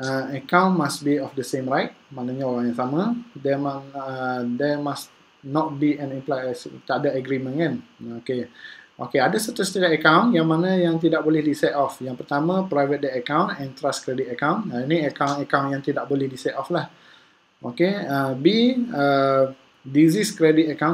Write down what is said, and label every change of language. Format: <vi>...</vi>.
<en>Account must be of the same right,</en> <ms>maknanya orang yang sama.</ms> <en>There must not be an implied,</en> <ms>tak ada agreement kan. Okay, ada certain account yang mana yang tidak boleh di set off.</ms> <en>Yang pertama, private debt account and trust credit account.</en> <ms>Ini account yang tidak boleh di set off lah.</ms> <en>Okay, B, disease credit account.</en>